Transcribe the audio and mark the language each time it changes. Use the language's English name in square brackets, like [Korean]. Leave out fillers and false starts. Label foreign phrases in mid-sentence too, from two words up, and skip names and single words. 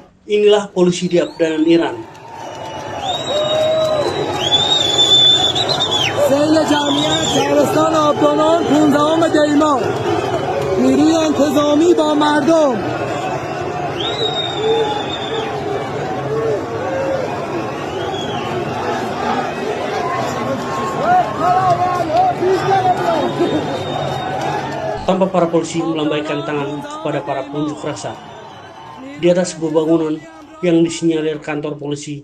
[Indonesian] Inilah polisi di Afghanistan Iran. [Persian] سیل جمعیت شهرستان آبدانان 15 دی ماه نیروی انتظامی با مردم [Indonesian] Tanpa para polisi melambaikan tangan kepada para pengunjuk rasa di atas sebuah bangunan yang disinyalir kantor polisi.